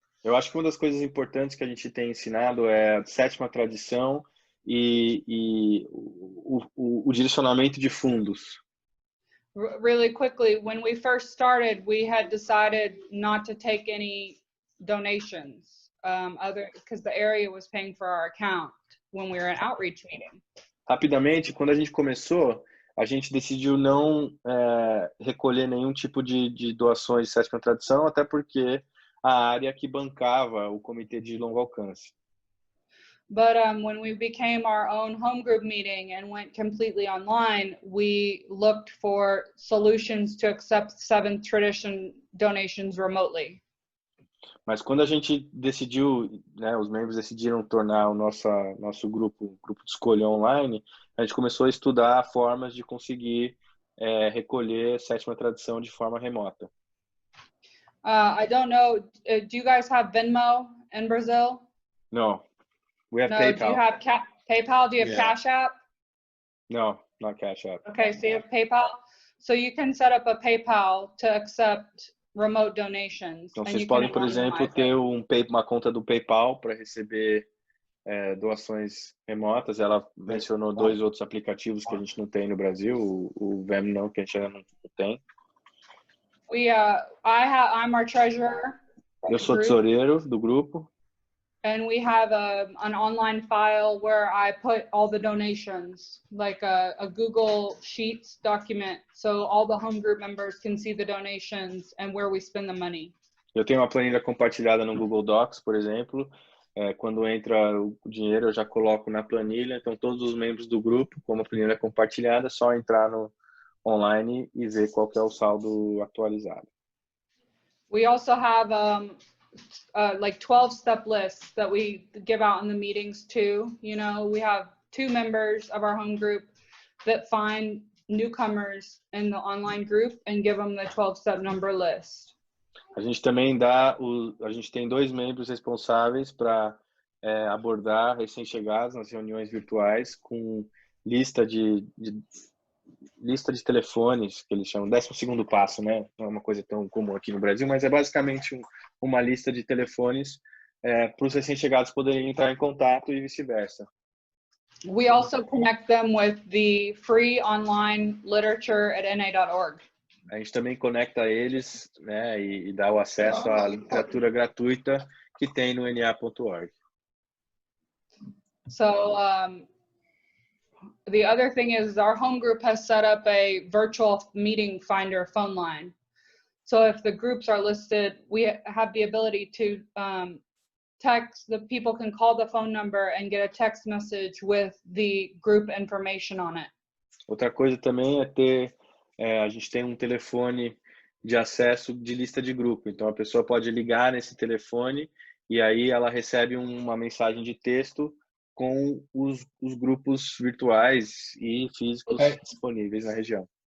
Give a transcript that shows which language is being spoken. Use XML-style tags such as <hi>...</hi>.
<pt>Eu acho que uma das coisas importantes que a gente tem ensinado é a 7ª tradição e o direcionamento de fundos.</pt> <en>Really quickly, when we first started, we had decided not to take any donations, because the area was paying for our account when we were in outreach meeting.</en> <pt>Rapidamente, quando a gente começou, a gente decidiu não recolher nenhum tipo de doações de 7ª tradição, até porque a área que bancava o comitê de longo alcance.</pt> <en>But when we became our own home group meeting and went completely online, we looked for solutions to accept 7th Tradition donations remotely.</en> <pt>Mas quando a gente decidiu, né, os membros decidiram tornar o nosso grupo de escolha online, a gente começou a estudar formas de conseguir recolher sétima tradição de forma remota.</pt> <en>I don't know, do you guys have Venmo in Brazil? No, we have No, PayPal. do you have PayPal? Do you have Yeah. Cash App? No, not Cash App. Okay, so you have PayPal. So you can set up a PayPal to accept remote donations.</en> <pt>Então</pt> <en>and</en> <pt>vocês</pt> <en>you can</en> <pt>podem, por exemplo,</pt> <en>anonymize</en> <pt>ter</pt> <en>it.</en> <pt>uma conta do PayPal para receber doações remotas. Ela mencionou 2 outros aplicativos que a gente não tem no Brasil, o Venmo que a gente ainda não tem.</pt> <en>I'm our treasurer.</en> <pt>Eu sou</pt> <en>Group.</en> <pt>tesoureiro do grupo.</pt> <en>And we have an online file where I put all the donations, like a Google Sheets document, so all the home group members can see the donations and where we spend the money.</en> <pt>Eu tenho uma planilha compartilhada no Google Docs, por exemplo. Quando entra o dinheiro, eu já coloco na planilha. Então, todos os membros do grupo, como a planilha é compartilhada, é só entrar no online e ver qual que é o saldo atualizado.</pt> <en>We also have like 12-step lists that we give out in the meetings too. You know, we have 2 members of our home group that find newcomers in the online group and give them the 12-step number list.</en> <pt>A gente também a gente tem 2 membros responsáveis para abordar recém-chegados nas reuniões virtuais com lista de telefones, que eles chamam 12º passo, né? Não é uma coisa tão comum aqui no Brasil, mas é basicamente uma lista de telefones para os recém-chegados poderem entrar em contato e vice-versa.</pt> <en>We also connect them with the free online literature at na.org.</en> <pt>A gente também conecta eles, né, e dá o acesso à literatura gratuita que tem no na.org.</pt> <en>So the other thing is our home group has set up a virtual meeting finder phone line. So if the groups are listed, we have the ability to text, the people can call the phone number and get a text message with the group information on it.</en> <pt>Outra coisa também a gente tem um telefone de acesso de lista de grupo. Então a pessoa pode ligar nesse telefone e aí ela recebe uma mensagem de texto com os grupos virtuais e físicos disponíveis na região.</pt>